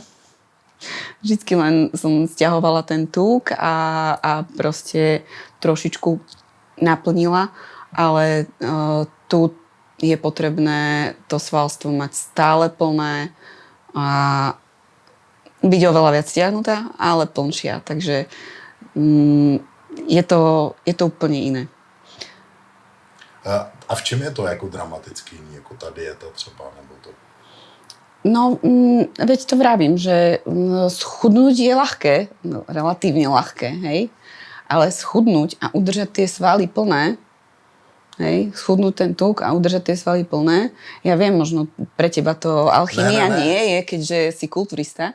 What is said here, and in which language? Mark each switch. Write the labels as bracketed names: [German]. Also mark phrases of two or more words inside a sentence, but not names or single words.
[Slovak] Vždycky len som stiahovala ten tuk a proste trošičku naplnila, ale tu je potrebné to svalstvo mať stále plné a byť oveľa viac stiahnutá, ale plnšia. Takže je to úplne iné. [Czech] A v čem je to jako dramaticky jiný, jako ta dieta třeba, nebo to? [Slovak] No, veď to vravím, že schudnúť je ľahké, relatívne ľahké, hej? Ale schudnúť a udržať tie svaly plné, hej? Schudnúť ten tuk a udržať tie svaly plné, ja viem, možno pre teba to alchymia nie je, keďže si kulturista,